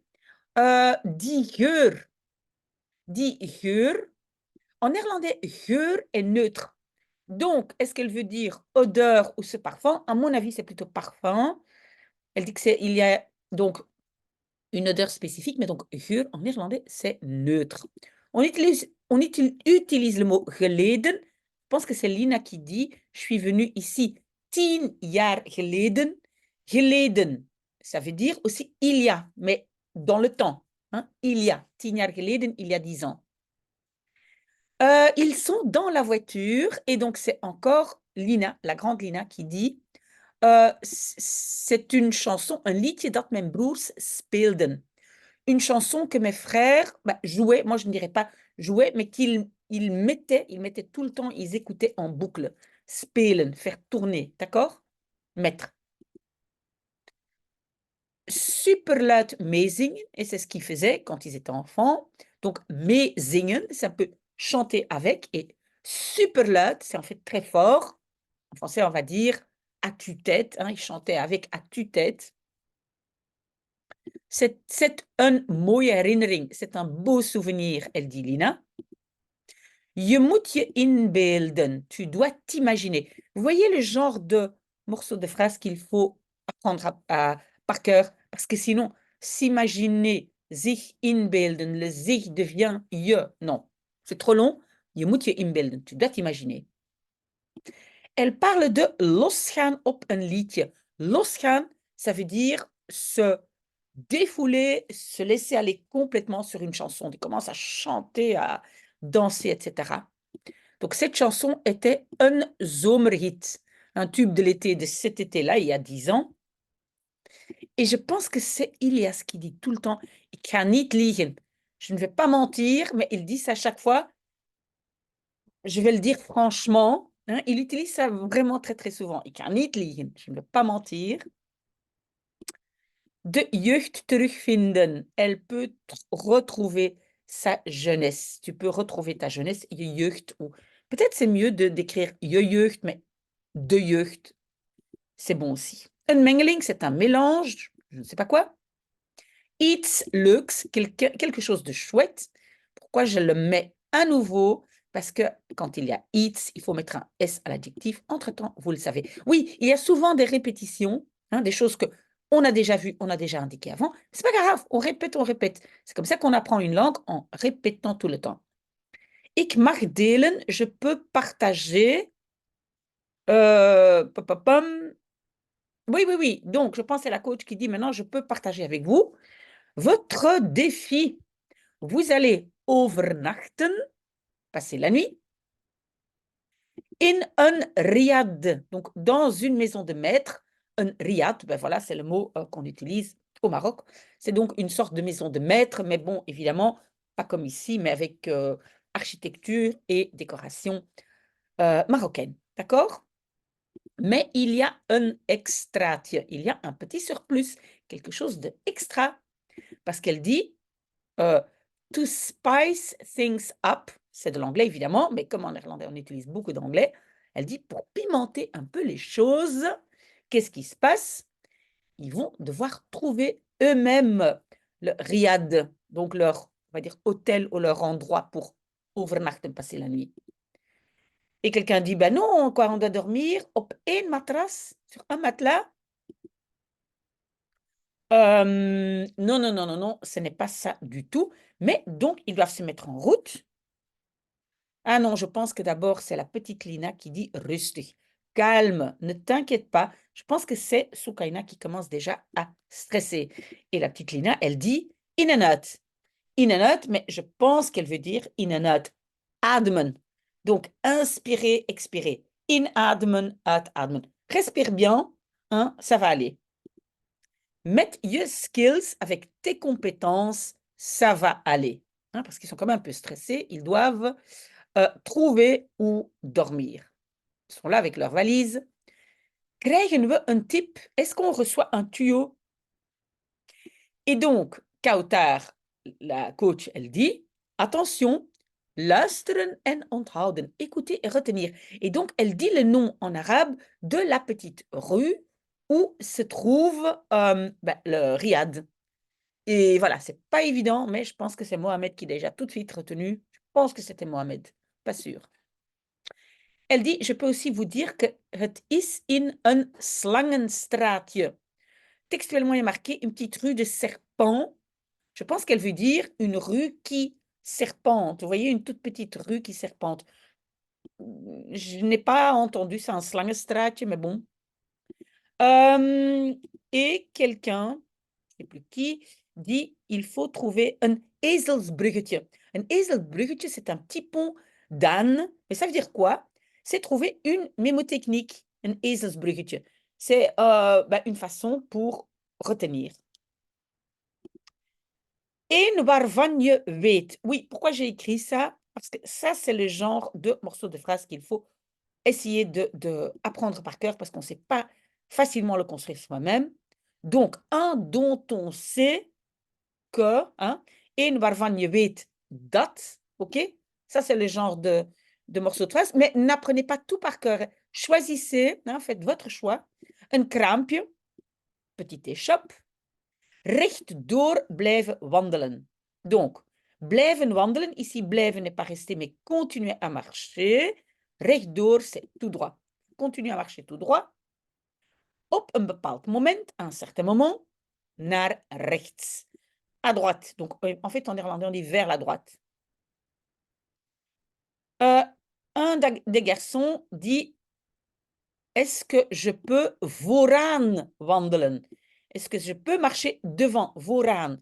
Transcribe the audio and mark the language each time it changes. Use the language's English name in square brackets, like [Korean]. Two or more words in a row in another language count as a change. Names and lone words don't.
[Dutch] Die geur. Die geur. [French] En néerlandais, geur est neutre. Donc, est-ce qu'elle veut dire odeur ou ce parfum? À mon avis, c'est plutôt parfum. Elle dit que il y a donc une odeur spécifique, mais donc geur en néerlandais, c'est neutre. On utilise le mot geleden. Je pense que c'est Lina qui dit, je suis venue ici [Dutch] 10 jaar geleden. Geleden, [French] ça veut dire aussi il y a, mais dans le temps. Hein, il y a, [Dutch] 10 jaar geleden, [French] il y a 10 ans. Ils sont dans la voiture et donc c'est encore Lina, la grande Lina, qui dit c'est une chanson, un [Dutch] liedje dat mijn broers speelden. [French] Une chanson que mes frères jouaient, moi je ne dirais pas jouaient, mais qu'ils mettaient tout le temps, ils écoutaient en boucle. Spelen, faire tourner, d'accord? Mettre. [Dutch] Super luid meezingen, [French] et c'est ce qu'ils faisaient quand ils étaient enfants. Donc, meezingen, ça peut chanter avec, et [Dutch] super luid, [French] c'est en fait très fort. En français, on va dire à tue-tête, hein, ils chantaient avec à tue-tête. [Dutch] C'est een mooie herinnering, [French] c'est un beau souvenir, elle dit Lina. [Dutch] Je moet je inbeelden, [French] tu dois t'imaginer. Vous voyez le genre de morceau de phrase qu'il faut apprendre par cœur, parce que sinon, s'imaginer, [Dutch] zich inbeelden, [French] le zich devient je. Non, c'est trop long. [Dutch] Je moet je inbeelden, [French] tu dois t'imaginer. Elle parle de [Dutch] losgaan op een liedje. Losgaan, [French] ça veut dire se défouler, se laisser aller complètement sur une chanson. Il commence à chanter, à danser, etc. Donc cette chanson était un zomerhit, un tube de l'été de cet été-là, il y a 10 ans. Et je pense que c'est Ilias qui dit tout le temps, [Dutch] ik ga niet liegen. [French] Je ne vais pas mentir, mais il dit ça chaque fois. Je vais le dire franchement, hein, il utilise ça vraiment très très souvent. [Dutch] Ik ga niet liegen, [French] je ne vais pas mentir. [Dutch] De jeugd terugvinden. [French] Elle peut retrouver sa jeunesse. Tu peux retrouver ta jeunesse, [Dutch] je jeugd. [French] Ou peut-être c'est mieux d'écrire [Dutch] je jeugd, [French] mais [Dutch] de jeugd, [French] c'est bon aussi. [Dutch] Een mengeling, [French] c'est un mélange, je ne sais pas quoi. [Dutch] Iets leuks, [French] quelque chose de chouette. Pourquoi je le mets à nouveau? Parce que quand il y a iets, il faut mettre un S à l'adjectif. Entre-temps, vous le savez. Oui, il y a souvent des répétitions, hein, des choses que on a déjà vues, on a déjà indiquées avant. C'est pas grave, on répète, on répète. C'est comme ça qu'on apprend une langue en répétant tout le temps. [Dutch] Ik mag delen, [French] je peux partager. Oui, oui, oui. Donc, je pense que c'est la coach qui dit maintenant, je peux partager avec vous votre défi. Vous allez overnachten, passer la nuit, [Dutch] in een riad, [French] donc dans une maison de maître. Un riad, ben voilà, c'est le mot qu'on utilise au Maroc. C'est donc une sorte de maison de maître, mais bon, évidemment, pas comme ici, mais avec architecture et décoration marocaine. D'accord? Mais il y a un extraatje, il y a un petit surplus, quelque chose d'extra, parce qu'elle dit [English] to spice things up, [French] c'est de l'anglais évidemment, mais comme en néerlandais on utilise beaucoup d'anglais, elle dit pour pimenter un peu les choses, qu'est-ce qui se passe? Ils vont devoir trouver eux-mêmes le riad, donc leur, on va dire, hôtel ou leur endroit pour overnachten, passer la nuit. Et quelqu'un dit, ben non, quoi, on doit dormir [Dutch] op één matras, [French] sur un matelas. Non, non, non, non, non, ce n'est pas ça du tout. Mais donc, ils doivent se mettre en route. Ah non, je pense que d'abord, c'est la petite Lina qui dit rustig. Calme, ne t'inquiète pas. Je pense que c'est Soukaina qui commence déjà à stresser. Et la petite Lina, elle dit [Dutch] in en uit. In en uit, [French] mais je pense qu'elle veut dire [Dutch] in en uit. Ademen. [French] Donc, inspirer, expirer. [Dutch] Inademen, uitademen. [French] Respire bien, hein, ça va aller. Mettre [English] your skills [French] avec tes compétences, ça va aller. Hein, parce qu'ils sont quand même un peu stressés, ils doivent trouver où dormir. Ils sont là avec leur valise. [Dutch] Krijgen we een tip? [French] Est-ce qu'on reçoit un tuyau? Et donc, Kautar, la coach, elle dit, attention, [Dutch] Luisteren en onthouden. [French] Écouter et retenir. Et donc, elle dit le nom en arabe de la petite rue où se trouve le riad. Et voilà, c'est pas évident, mais je pense que c'est Mohamed qui a déjà tout de suite retenu. Je pense que c'était Mohamed, pas sûr. Elle dit, je peux aussi vous dire que [Dutch] het is in een slangenstraatje. [French] Textuellement, il y a marqué une petite rue de serpents. Je pense qu'elle veut dire une rue qui serpente. Vous voyez, une toute petite rue qui serpente. Je n'ai pas entendu ça en slangenstraatje, mais bon. Et quelqu'un, je ne sais plus qui, dit il faut trouver un ezelsbruggetje. Un ezelsbruggetje, c'est un petit pont d'âne. Mais ça veut dire quoi? C'est trouver une mémotechnique, un ezelsbruggetje. C'est une façon pour retenir. [Dutch] Een waarvan je weet. [French] Oui, pourquoi j'ai écrit ça? Parce que ça, c'est le genre de morceau de phrase qu'il faut essayer d'apprendre par cœur parce qu'on ne sait pas facilement le construire soi-même. Donc, un dont on sait que, hein, [Dutch] een waarvan je weet dat, [French] ok? Ça, c'est le genre de morceau de phrase, mais n'apprenez pas tout par cœur. Choisissez, hein, faites votre choix. [Dutch] Een kraampje, [French] petite échoppe, [Dutch] rechtdoor blijven wandelen. [French] Donc, [Dutch] blijven wandelen, [French] ici blijven n'est pas rester, mais continuer à marcher. Rechtdoor, c'est tout droit. Continuer à marcher tout droit. [Dutch] Op een bepaald moment, [French] à un certain moment, [Dutch] naar rechts. [French] À droite. Donc, en fait, en néerlandais, on dit vers la droite. Un des garçons dit, est-ce que je peux [Dutch] vooraan wandelen? [French] Est-ce que je peux marcher devant, vooraan?